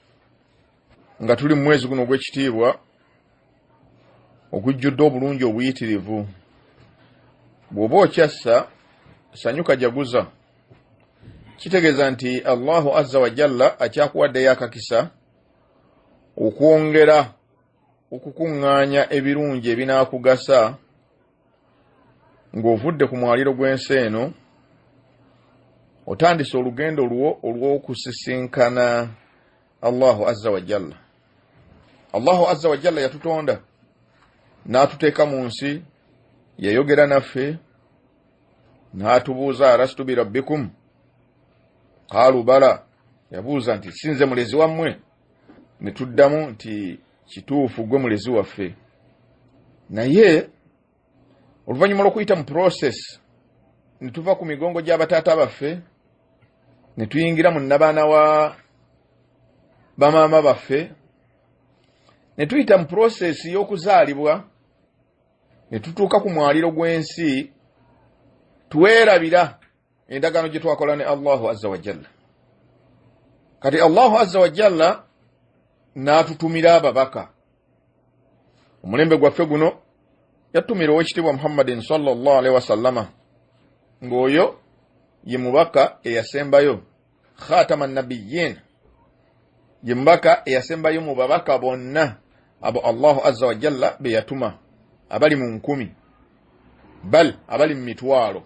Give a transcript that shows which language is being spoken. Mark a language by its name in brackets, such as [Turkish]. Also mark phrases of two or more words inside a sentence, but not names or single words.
[Ganda] nga tuli mu mwezi guno ogw'ekitiibwa ogujjudde obulungi obuyitirivu bw'oba okyassa sanyuka jaguza kitegeeza nti [Arabic] الله عز وجل [Ganda] akyakuwaddeyo akakisa okwongera okukuŋŋaanya ebirungi ebinaakugasa ng'ovudde ku mwaliro gw'ensi eno otandise olugendo lwo olw'okusisinkana [Arabic] الله عز وجل. الله عز وجل [Ganda] yatutonda n'atuteeka mu nsi yayogera naffe n'atubuuza [Arabic] ألست بربكم قالوا بلى [Ganda] yabuuza nti sinze mulezi wammwe ne tuddamu nti kituufu gwe mulezi waffe naye oluvannyuma lw'okuyita mu process ne tuva ku migongo gy'abataata baffe ne tuyingira mu nnabaana wa bamaama baffe ne tuyita mu process y'okuzaalibwa ne tutuuka ku mwaliro gw'ensi tuweerabira endagaano gye twakola ne [Arabic] الله عز وجل. [Ganda] Kati [Arabic] الله عز وجل [Ganda] n'atutumira ababaka omulembe gwaffe guno yatutumira ow'ekitiibwa [Arabic] محمد صلى الله عليه وسلم [Ganda] ng'oyo ye mubaka eyasembayo [Arabic] خاتم النبيين [Ganda] ye mubaka eyasembayo mu babaka bonna abo [Arabic] الله عز وجل [Ganda] be yatuma abali mu 10 bal abali mu 100.